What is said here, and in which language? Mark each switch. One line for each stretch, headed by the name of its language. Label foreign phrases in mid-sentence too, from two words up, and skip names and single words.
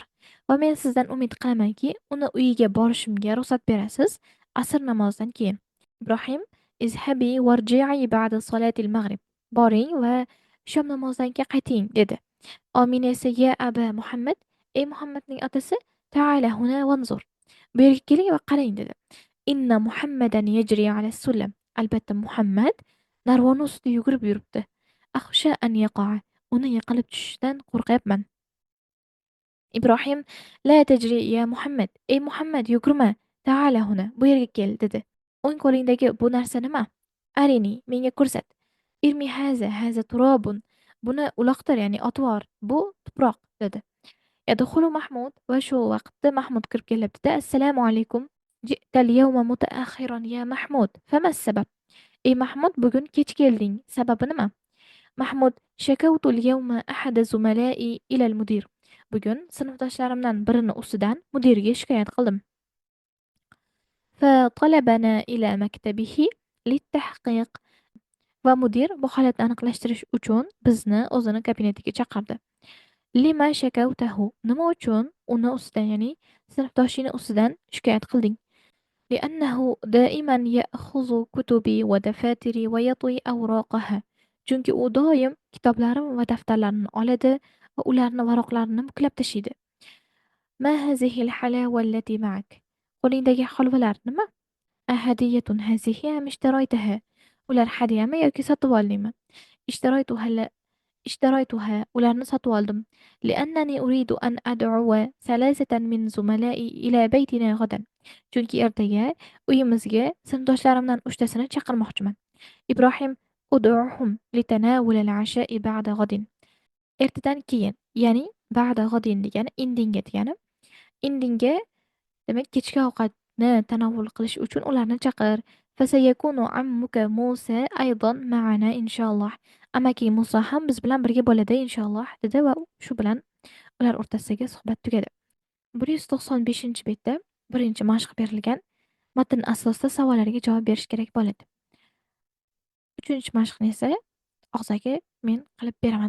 Uzbek: Va men sizdan umid qilamanki, uni uyiga borishimga ruxsat berasiz asr namozidan keyin.
Arabic: Ibrohim: "اذهبي وارجعي بعد صلاة المغرب."
Uzbek: Boring va shom namozidan keyin qayting, dedi. Omina esa:
Arabic: "يا أبا محمد,
Uzbek: ey Muhammadning otasi,
Arabic: تعال هنا وانظر.
Uzbek: Bu yerga keling va qarang", dedi.
Arabic: إن محمدا يجري على سلم.
Uzbek: Albatta Muhammad narvon ustida yugurib yuribdi.
Arabic: أخشى أن يقع.
Uzbek: Uni yiqilib tushishidan qo'rqyapman. Ibrohim:
Arabic: "لا تجر يا محمد.
Uzbek: Ey Muhammad, yugurma.
Arabic: تعال هنا.
Uzbek: Bu yerga kel", dedi. "O'ng qo'lingdagi bu narsa nima?
Arabic: Arini,
Uzbek: menga ko'rsat.
Arabic: ارم هذا تراب.
Uzbek: Buni uloqtir, ya'ni otvor. Bu tuproq", dedi. Yadxulu Mahmud va shu vaqtda Mahmud kirib kelibdi-da:
Arabic: "السلام عليكم. جئت اليوم متأخرا يا محمود. فما سبب?"
Uzbek: Ey Mahmud, bugun kech kelding. Sababi nima? Mahmud:
Arabic: "شكوت اليوم أحد زملائي إلى المدير."
Uzbek: Bugun sinfdoshlarimdan birini ustidan mudirga shikoyat qildim.
Arabic: فطلبنا إلى مكتبه للتحقيق.
Uzbek: Va mudir bu holatni aniqlashtirish uchun bizni o'zini kabinetiga chaqirdi.
Arabic: لم شكوته?
Uzbek: Nima uchun uni ustidan, ya'ni sinfdoshini ustidan shikoyat qilding?
Arabic: لأنه دائما يأخذ كتبي ودفاتري ويطوي أوراقها.
Uzbek: Chunki u doim kitoblarim va daftarlarimni oladi va ularni varaqlarini buklab tashiydi.
Arabic: ما هذه الحلاوة التي معك؟
Uzbek: qo'lingdagi holvalar nima?
Arabic: أهدية هذه أم اشتريتها؟
Uzbek: ular hadyami yoki sotib oldingmi?
Arabic: اشتريتها لا اشتريتها
Uzbek: ularni sotib oldim.
Arabic: لأنني أريد أن أدعو ثلاثة من زملائي إلى بيتنا غدا.
Uzbek: Chunki ertaga uyimizga sinfdoshlarimdan uchtasini chaqirmoqchiman.
Arabic: إبراهيم أدعوهم لتناول العشاء بعد غد.
Uzbek: ertadan keyin, ya'ni
Arabic: بعد غد
Uzbek: degani indinga degani. Indinga demak kechki ovqatni tanovvul qilish uchun ularni chaqir.
Arabic: فسيكون عمك موسى أيضا معنا إن شاء الله.
Uzbek: Amaki Musa ham biz bilan birga bo'ladi inshaalloh dedi va shu bilan ular o'rtasidagi suhbat tugadi. 195-betda birinchi mashq berilgan matn asosida savollarga javob berish kerak bo'ladi. Uchinchi mashqni esa og'zaki men qilib beraman.